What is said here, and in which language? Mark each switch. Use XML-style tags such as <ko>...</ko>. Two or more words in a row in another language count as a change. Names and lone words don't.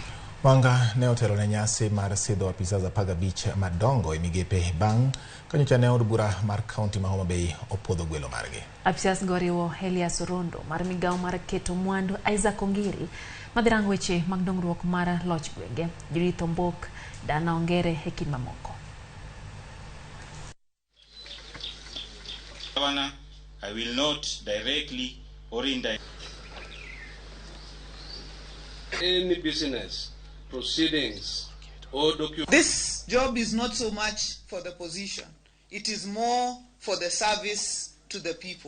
<luo>Wanga ne otelo ne nyasi mar sidho apisas 15 madongo e migepe bang' kanyocha ne od bura mar kaunti ma Homa Bay opodho gwelo margi. Apisas goriwo Elias Rondo mar migawo mar keto mwandu, Isaac Ongiri madhirango weche mag dongruok mar loch gwenge, Judith Ombok, Dana Ongere e kind mamoko.</luo> <en>Governor, I will not directly or indirectly any business proceedings or documents. This job is not so much for the position. It is more for the service to the people.</en>